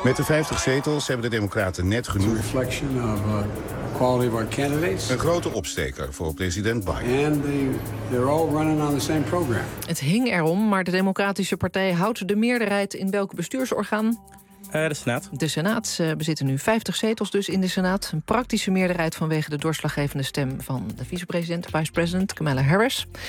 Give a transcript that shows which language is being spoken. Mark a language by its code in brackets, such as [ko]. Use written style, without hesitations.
[nl] Met de 50 zetels hebben de Democraten net genoeg. [en] It's a reflection of quality of our candidates. [nl] Een grote opsteker voor president Biden. [en] And they're all running on the same program. [nl] Het hing erom, maar de Democratische Partij houdt de meerderheid in welk bestuursorgaan? De Senaat. De Senaat. Ze bezitten nu 50 zetels dus in de Senaat. Een praktische meerderheid vanwege de doorslaggevende stem van de vicepresident, vice-president Kamala Harris.